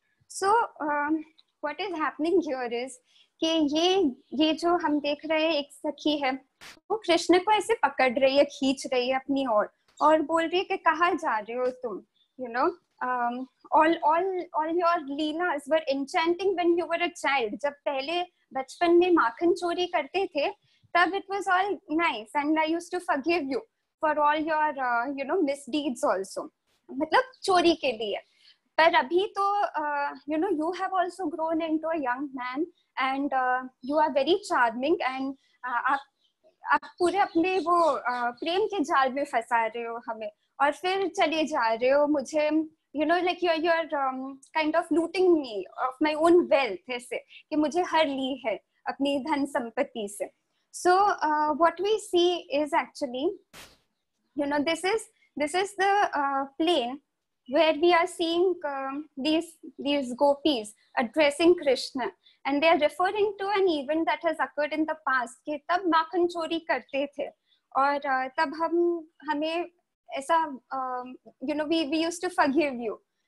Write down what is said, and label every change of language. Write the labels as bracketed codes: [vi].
[hi] So what is happening here is कि ये जो हम देख रहे हैं, एक सखी है, वो कृष्ण को ऐसे पकड़ रही है, खींच रही है अपनी ओर, और बोल रही है कि कहाँ जा रहे हो तुम, [en] all your leelas were enchanting when you were a child. [hi] जब पहले बचपन में माखन चोरी करते थे, तब [en] it was all nice and I used to forgive you for all your misdeeds also. [hi] मतलब चोरी के लिए. पर अभी तो [en] you have also grown into a young man and you are very charming and [hi] आप पूरे अपने वो प्रेम के जाल में फंसा रहे हो हमें, और फिर चले जा रहे हो मुझे, [en] like you're kind of looting me of my own wealth, [hi] ऐसे कि मुझे हर ली है अपनी धन संपत्ति से. [en] So what we see is actually, this is the plane where we are seeing these gopis addressing Krishna, and they are referring to an event that has occurred in the past [hi] कि तब माखन चोरी करते थे, और तब हमें ऐसा [en] we used to forgive you,